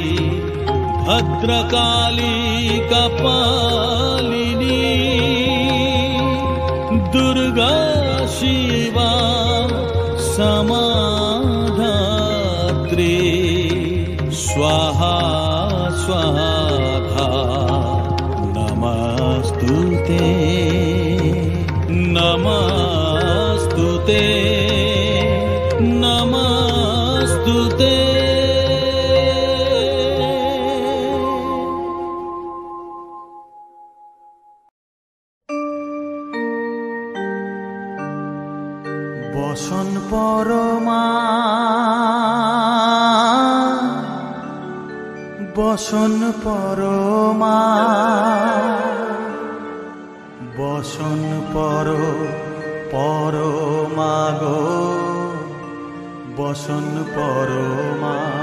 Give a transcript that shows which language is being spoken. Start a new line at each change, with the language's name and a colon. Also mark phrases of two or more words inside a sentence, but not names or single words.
Sanskrit: भद्रकाली कपालिनी दुर्गा शिवा समाधात्री स्वाहा स्वाहा नमस्तुते नमस्तुते नमस्तुते।
Bangla: বসন পরমা বসন পরমা বসন পরমা গো বসন পরমা।